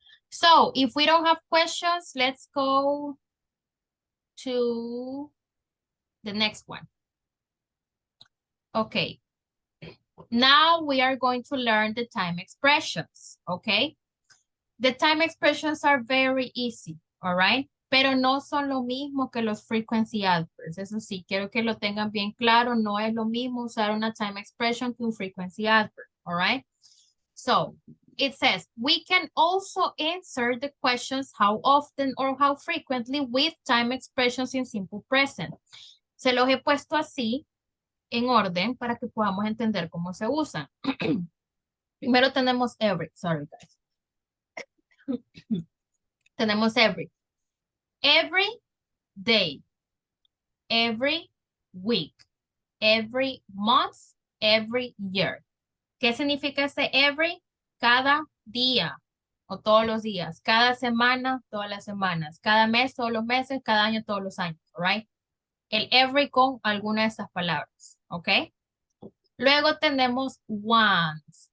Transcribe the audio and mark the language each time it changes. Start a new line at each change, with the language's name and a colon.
English: So if we don't have questions, let's go to the next one. Okay. Now we are going to learn the time expressions, okay? The time expressions are very easy, all right?
Spanish: Pero no son lo mismo que los frequency adverbs. Eso sí, quiero que lo tengan bien claro. No es lo mismo usar una time expression que un frequency adverb, all right?
English: So, it says, we can also answer the questions how often or how frequently with time expressions in simple present.
Spanish: Se los he puesto así en orden para que podamos entender cómo se usan. Primero tenemos every, sorry guys. Tenemos every.
English: Every day, every week, every month, every year.
Spanish: ¿Qué significa ese every? Cada día o todos los días. Cada semana, todas las semanas. Cada mes, todos los meses. Cada año, todos los años. Right? El every con alguna de estas palabras. ¿Ok? Luego tenemos once.